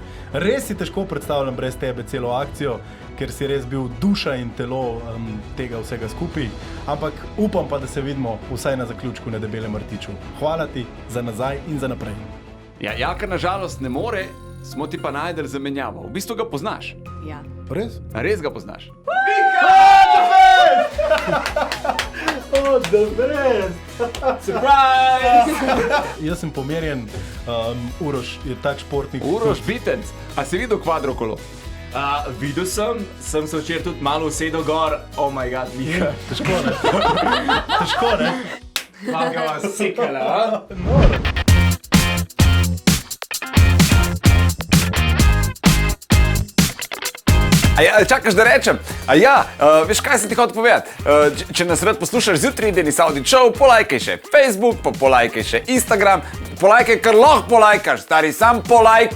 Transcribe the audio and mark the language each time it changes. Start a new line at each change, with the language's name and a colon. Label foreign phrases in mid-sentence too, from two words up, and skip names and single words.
Slovenian: Res si težko predstavljam brez tebe celo akcijo, ker si res bil duša in telo tega vsega skupaj. Ampak upam pa, da se vidimo vsaj na zaključku na Debelem rtiču. Hvala ti za nazaj in za naprej. Ja, Jaka nažalost ne more, smo ti pa najdel zamenjavo. V bistvu ga poznaš. Ja. Res? Res ga poznaš.
English: Oh, the best!
Slovenian: Surprise! Jaz sem pomerjen, Uroš je tak športnik. Uroš Bitenc, a si videl kvadrokolo? Videl sem se včeraj tudi malo usedel gor,
English: oh my god,
Slovenian: Miha. Težko, ne? Težko, ne? Kako ga vas sekala, a? Čakaš, da rečem? Veš, kaj sem ti hotel povedati? Če nas rad poslušaš zjutraj, Denis Audi Show, polajkaj še Facebook, pa polajkaj še Instagram, polajkaj, kar lahko polajkaš, stari, sam polajkaj.